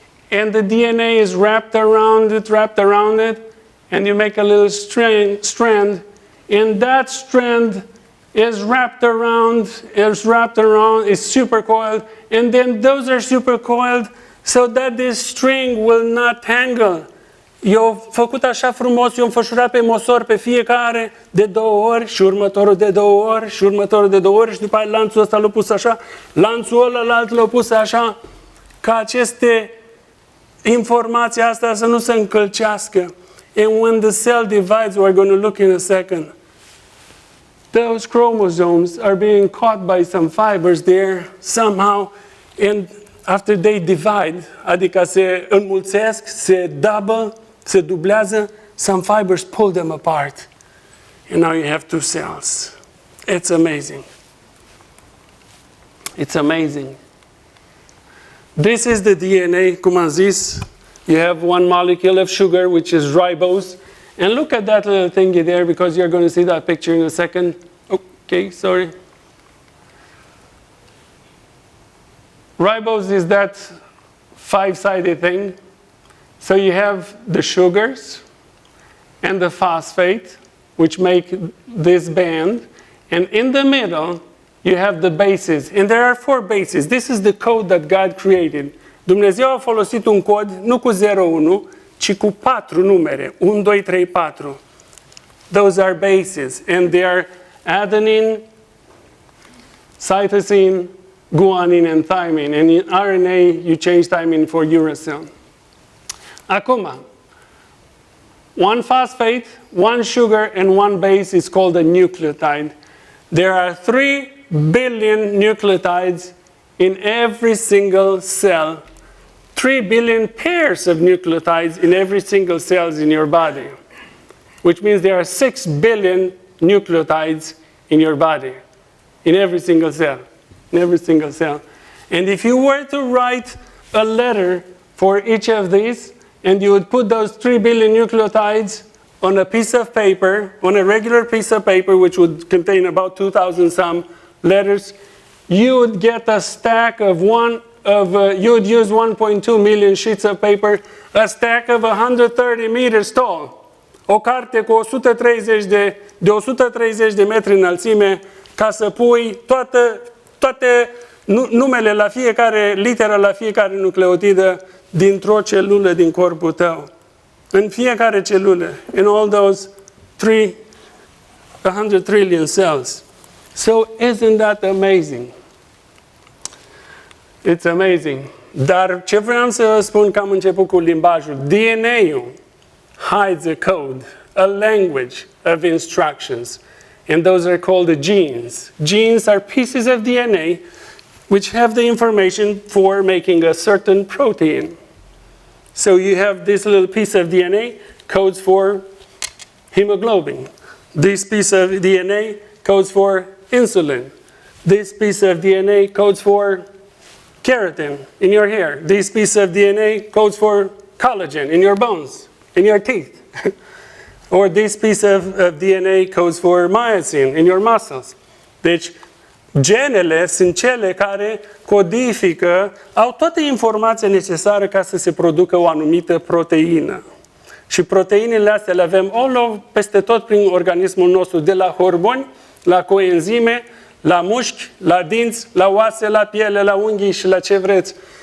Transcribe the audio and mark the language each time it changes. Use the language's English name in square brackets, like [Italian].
[English] And the DNA is wrapped around it. And you make a little strand. And that strand is wrapped around, is supercoiled. And then those are supercoiled so that this string will not tangle. [Romanian] Eu făcut așa frumos, eu înfășurat pe măsor pe fiecare de 2 ori și următorul de 2 ori și următorul de 2 ori și după aceea lanțul ăsta l-a pus așa, lanțul ălălalt l-a pus așa, ca aceste informații astea să nu se încălcească. [English] And when the cell divides, we're going to look in a second, those chromosomes are being caught by some fibers there somehow, and after they divide, [Romanian] adică se înmulțesc, se double, se dublează, [English] some fibers pull them apart. And now you have 2 cells. It's amazing. It's amazing. This is the DNA, [Romanian] cum am zis. [English] You have 1 molecule of sugar, which is ribose. And look at that little thingy there, because you're going to see that picture in a second. Okay, sorry. Ribose is that 5-sided thing. So you have the sugars and the phosphate, which make this band. And in the middle, you have the bases. And there are 4 bases. This is the code that God created. [Romanian] Dumnezeu a folosit un cod, nu cu 0-1, ci cu 4 numere. [English] 1, 2, 3, 4. Those are bases. And they are adenine, cytosine, guanine, and thymine. And in RNA, you change thymine for uracil. [Romanian] Acum, [English] 1 phosphate, 1 sugar, and 1 base is called a nucleotide. There are 3 billion nucleotides in every single cell. 3 billion pairs of nucleotides in every single cell in your body. Which means there are 6 billion nucleotides in your body. In every single cell. In every single cell. And if you were to write a letter for each of these, and you would put those 3 billion nucleotides on a piece of paper, on a regular piece of paper, which would contain about 2,000 some letters, you would get a stack of you would use 1.2 million sheets of paper, a stack of 130 meters tall. [Romanian] O carte cu 130 de 130 de metri înălțime, ca să pui toate numele la fiecare literă, la fiecare nucleotidă dintr-o celulă din corpul tău. În fiecare celulă. [English] In all those 100 trillion cells. So isn't that amazing? It's amazing. [Romanian] Dar ce vreau să spun că am început cu limbajul. [English] DNA-ul hides a code, a language of instructions. And those are called the genes. Genes are pieces of DNA which have the information for making a certain protein. So you have this little piece of DNA codes for hemoglobin. This piece of DNA codes for insulin. This piece of DNA codes for keratin in your hair. This piece of DNA codes for collagen in your bones, in your teeth. Or this piece of DNA codes for myosin in your muscles. [Romanian] Deci, genele sunt cele care codifică, au toată informația necesară ca să se producă o anumită proteină. Și proteinele astea le avem peste tot prin organismul nostru, de la hormoni, la coenzime, la mușchi, la dinți, la oase, la piele, la unghii și la ce vreți.